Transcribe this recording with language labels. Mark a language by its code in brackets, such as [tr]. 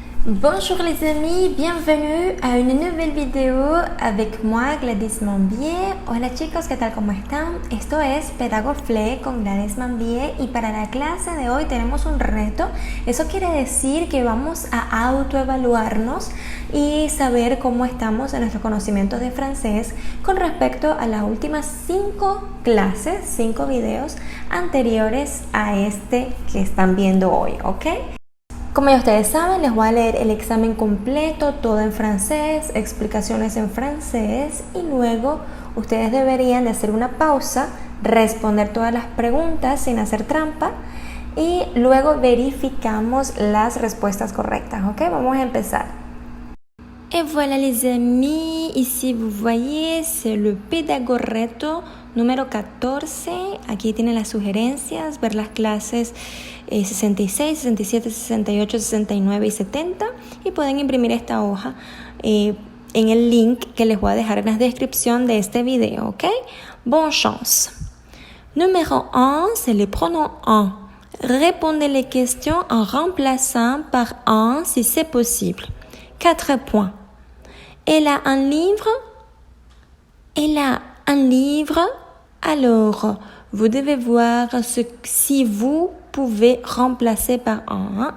[fr] Bonjour les amis, bienvenue [es] a una nueva video [fr] avec moi Gladys Mambier. [es] Hola chicos, ¿qué tal? ¿Cómo están? Esto es Pedagofle con Gladys Mambier y para la clase de hoy tenemos un reto. Eso quiere decir que vamos a autoevaluarnos y saber cómo estamos en nuestros conocimientos de francés con respecto a las últimas 5 clases, 5 videos anteriores a este que están viendo hoy, ¿ok? Como ya ustedes saben, les voy a leer el examen completo, todo en francés, explicaciones en francés y luego ustedes deberían de hacer una pausa, responder todas las preguntas sin hacer trampa y luego verificamos las respuestas correctas, ¿ok? Vamos a empezar. [fr] Et voilà les amis, ici vous voyez, c'est le Pedagorreto número 14. [es] Aquí tienen las sugerencias, ver las clases 66, 67, 68, 69 y 70 y pueden imprimir esta hoja en el link que les voy a dejar en la descripción de este video, ¿ok? [fr] Bonne chance. Numéro 1, c'est le pronom en. Répondez les questions en remplaçant par en si c'est possible. 4 points. Elle a un livre. Elle a un livre. Alors, vous devez voir si vous pouvez remplacer par un.